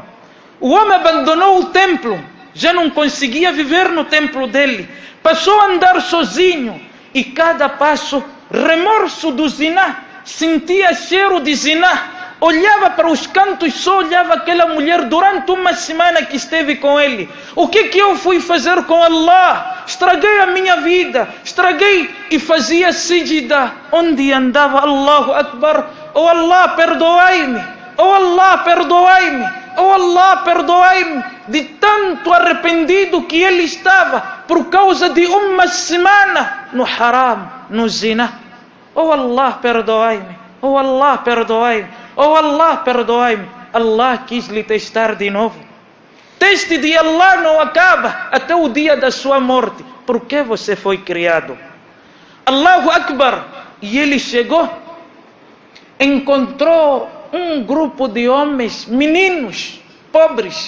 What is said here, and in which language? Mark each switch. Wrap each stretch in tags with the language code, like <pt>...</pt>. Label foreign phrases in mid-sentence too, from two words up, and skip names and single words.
<pt>O homem abandonou o templo, já não conseguia viver no templo dele, passou a andar sozinho e cada passo remorso do zina, sentia cheiro de zina. Olhava para os cantos, só olhava aquela mulher durante uma semana que esteve com ele. O que eu fui fazer com Allah? Estraguei a minha vida, estraguei e fazia sijda. Onde andava,</pt> <ar>الله أكبر,</ar> <pt>oh Allah, perdoai-me, oh Allah, perdoai-me, oh Allah, perdoai-me. De tanto arrependido que ele estava, por causa de uma semana no haram, no zina. Oh Allah, perdoai-me, oh Allah, perdoai-me. Oh Allah, perdoai-me. Allah quis lhe testar de novo. Teste de Allah não acaba até o dia da sua morte. Por que você foi criado?</pt> <ar>الله أكبر.</ar> <pt>E ele chegou, encontrou um grupo de homens, meninos pobres.</pt>